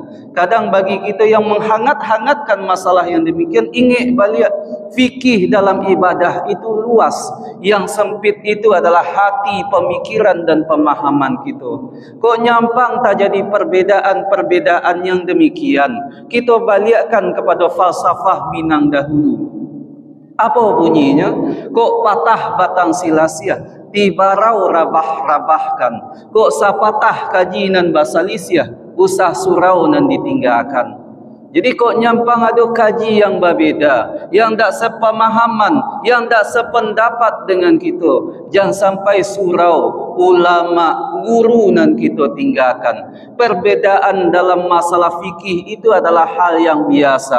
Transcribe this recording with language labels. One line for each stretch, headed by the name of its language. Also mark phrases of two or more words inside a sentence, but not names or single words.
Indonesian: Kadang bagi kita yang menghangat-hangatkan masalah yang demikian, ingat balik fikih dalam ibadah itu luas. Yang sempit itu adalah hati, pemikiran dan pemahaman kita. Kok nyampang tak jadi perbedaan-perbedaan yang demikian. Kita balikkan kepada falsafah Minang dahulu. Apa bunyinya?
Minangkabau: Kok patah batang silasia, tibarau rabah-rabahkan. Kok sapatah kajinan basalisia, usah surau nan ditinggalkan.
Indonesian: Jadi kok nyampang ada kaji yang berbeza, yang tak sepemahaman, yang tak sependapat dengan kita. Jangan sampai surau, ulama, guru nan kita tinggalkan. Perbedaan dalam masalah fikih itu adalah hal yang biasa.